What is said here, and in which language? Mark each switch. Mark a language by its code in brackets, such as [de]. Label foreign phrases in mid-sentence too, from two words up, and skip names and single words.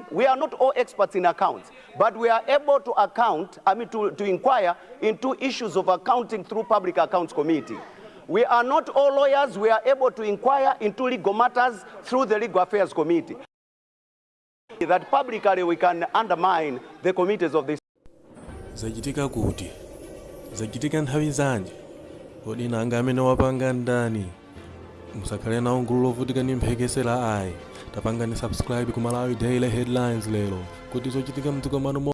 [en] We are not all experts in accounts, but we are able to to inquire into issues of accounting through Public Accounts Committee. We are not all lawyers. We are able to inquire into legal matters through the Legal Affairs Committee. That publicly we can undermine the committees of this. [ny] Zachitika kuti zachitika nthawi zanji kodi nanga amene wapanga ndani musakhale nawo gulu lovutika ndi mphekesera ayi tapangani subscribe ku Malawi Daily Headlines lero kuti zochitika mdziko mwanu